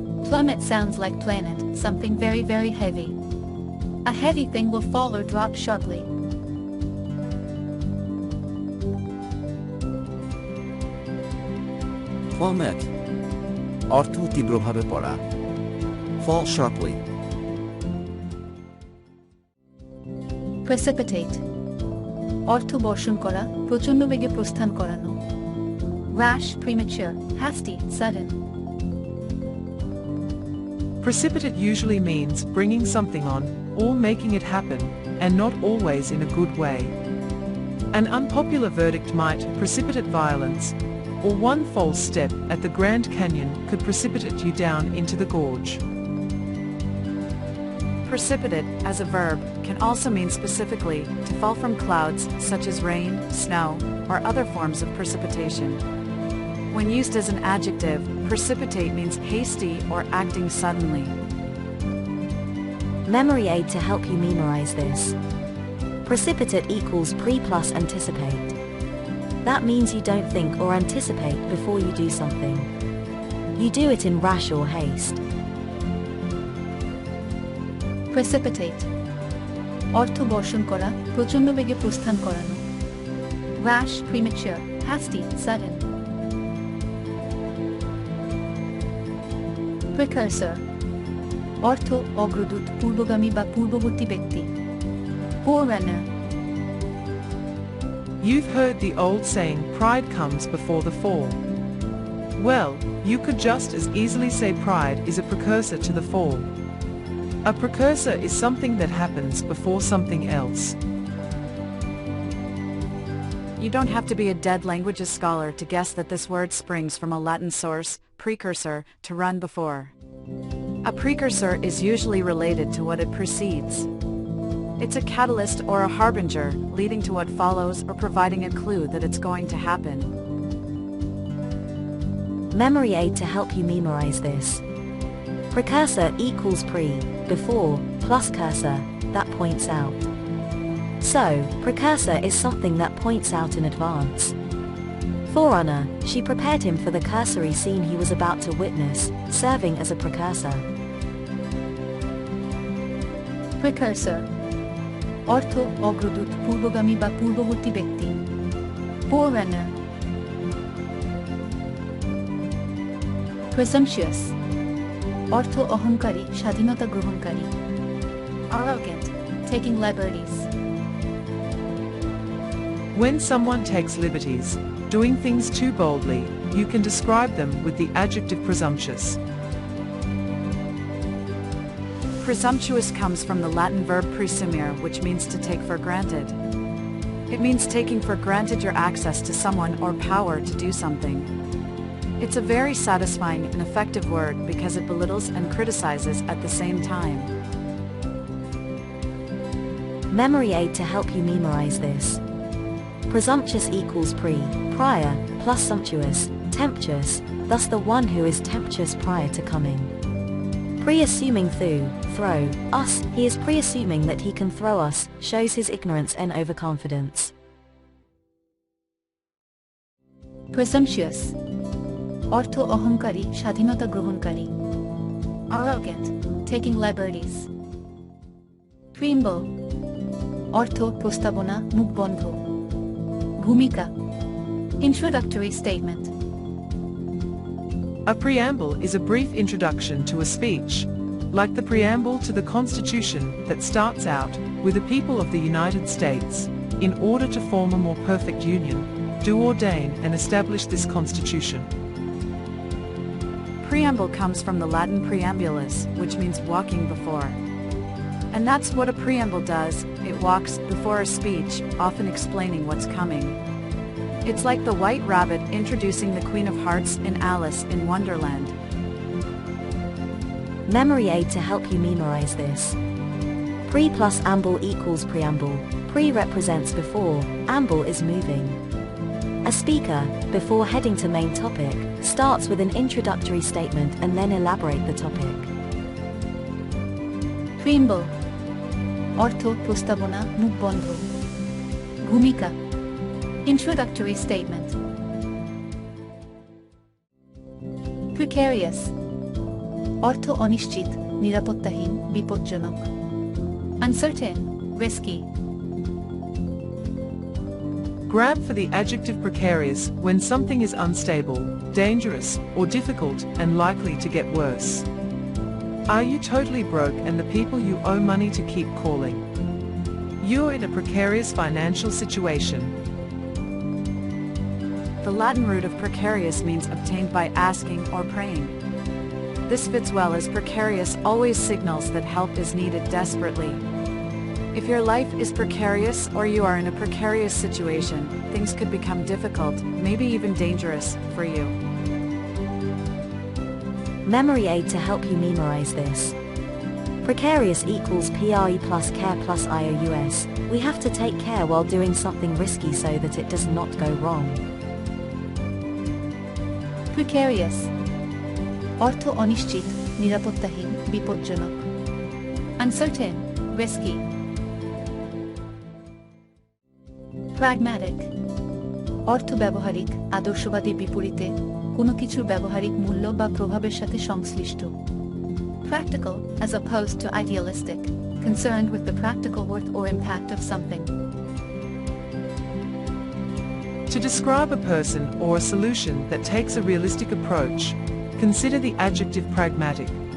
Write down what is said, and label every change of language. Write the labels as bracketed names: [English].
[English] Plummet sounds like planet, something very very heavy. A heavy thing will fall or drop sharply. [Bangla] Plummet অর্থ তীব্রভাবে পড়া, [English] fall sharply. [Bangla] Precipitate অর্থ বর্ষণ করা, প্রচণ্ড বেগে প্রস্থান করানো. [English] Rash, premature, hasty, sudden. Precipitate usually means bringing something on, or making it happen, and not always in a good way. An unpopular verdict might precipitate violence, or one false step at the Grand Canyon could precipitate you down into the gorge. Precipitate, as a verb, can also mean specifically to fall from clouds such as rain, snow, or other forms of precipitation. When used as an adjective, precipitate means hasty or acting suddenly. Memory aid to help you memorize this. Precipitate equals pre plus anticipate. That means you don't think or anticipate before you do something. You do it in rash or haste. [Bangla] Precipitate অর্থ বর্ষণ করা, প্রচণ্ড বেগে প্রস্থান করানো. [English] Rash, premature, hasty, sudden. [Bangla] Precursor অর্থ অগ্রদূত, পূর্বগামী বা পূর্ববর্তী ব্যক্তি. [English] Forerunner You've heard the old saying, pride comes before the fall. Well, you could just as easily say pride is a precursor to the fall. A precursor is something that happens before something else. You don't have to be a dead languages scholar to guess that this word springs from a Latin source, precursor, to run before. A precursor is usually related to what it precedes. It's a catalyst or a harbinger leading to what follows or providing a clue that it's going to happen. Memory aid to help you memorize this. Precursor equals pre, before, plus cursor, that points out. So, precursor is something that points out in advance. Forerunner, she prepared him for the cursory scene he was about to witness, serving as a precursor. [Bangla] Precursor অর্থ অগ্রদূত, পূর্বগামী বা পূর্ববর্তী ব্যক্তি. Forerunner Presumptuous অর্থ অহংকারী, স্বাধীনতা গ্রহণকারী. [English] Arrogant, taking liberties. When someone takes liberties, doing things too boldly, you can describe them with the adjective presumptuous. Presumptuous comes from the Latin verb presumere, which means to take for granted. It means taking for granted your access to someone or power to do something. It's a very satisfying and effective word because it belittles and criticizes at the same time. Memory aid to help you memorize this. Presumptuous equals pre, prior, plus sumptuous, tempestuous, thus the one who is tempestuous prior to coming. Pre-assuming throw, us, he is pre-assuming that he can throw us, shows his ignorance and overconfidence. [Bangla] Presumptuous অর্থ অহংকারী, স্বাধীনতা গ্রহণকারী. [English] Arrogant, taking liberties. [Bangla] Preamble অর্থ প্রস্তাবনা, মুখ বন্ধ. ভূমিকা [English] introductory statement. A preamble is a brief introduction to a speech, like the preamble to the Constitution that starts out, with the people of the United States, in order to form a more perfect union, do ordain and establish this Constitution. Preamble comes from the Latin preambulus, which means walking before. And that's what a preamble does, it walks before a speech, often explaining what's coming. It's like the White Rabbit introducing the Queen of Hearts in Alice in Wonderland. Memory aid to help you memorize this. Pre plus amble equals preamble. Pre represents before, amble is moving. A speaker, before heading to main topic, starts with an introductory statement and then elaborate the topic. [Bangla] Preamble অর্থ প্রস্তাবনা, মুখ বন্ধ. ভূমিকা [English] introductory statement. Precarious [Bangla] অর্থ অনিশ্চিত, নিরাপত্তাহীন, বিপজ্জনক। [English] Uncertain, risky. Grab for the adjective precarious when something is unstable, dangerous, or difficult and likely to get worse. Are you totally broke and the people you owe money to keep calling? You're in a precarious financial situation. The Latin root of precarious means obtained by asking or praying. This fits well as precarious always signals that help is needed desperately. If your life is precarious or you are in a precarious situation, things could become difficult, maybe even dangerous, for you. Memory aid to help you memorize this. Precarious equals PRE plus care plus IOUS. We have to take care while doing something risky so that it does not go wrong. Precarious. [Bangla] অর্থ অনিশ্চিত, নিরাপত্তাহীন, বিপজ্জনক। [English] Uncertain, risky. [Bangla] Pragmatic. অর্থ ব্যবহারিক, আদর্শবাদী বিপরীতে, কোনো কিছুর ব্যবহারিক মূল্য বা প্রভাবের সাথে সংশ্লিষ্ট। [English] Practical, as opposed to idealistic, concerned with the practical worth or impact of something. To describe a person or a solution that takes a realistic approach, consider the adjective pragmatic.